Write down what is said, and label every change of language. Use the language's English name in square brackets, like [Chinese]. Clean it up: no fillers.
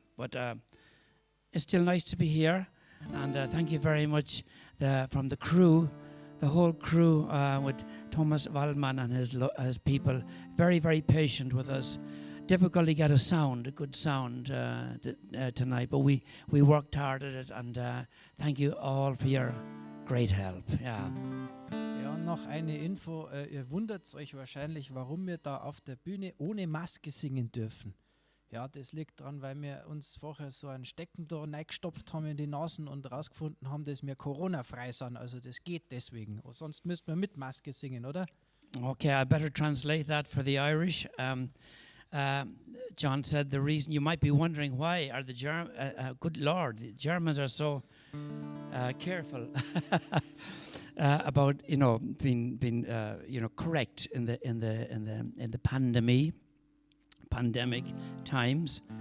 [English] But it's still nice to be here. And thank you very much from the crew, the whole crew with Thomas Waldman and his people. Very, very patient with us. Difficult to get a good sound tonight. But we worked hard at it. And thank you all for your great help. Yeah. [German] Ja, und noch eine Info. Ihr wundert euch wahrscheinlich, warum wir da auf der Bühne ohne Maske singen dürfen. Ja, das liegt daran, weil wir uns vorher so einen Steckendorf reingestopft haben in die Nasen und rausgefunden haben, dass wir Corona-frei sind. Also das geht deswegen. Sonst müssten wir mit Maske singen, oder? [English] Okay, I better translate that for the Irish. John said the reason, you might be wondering why are the good Lord, the Germans are so careful about being correct in the pandemic times.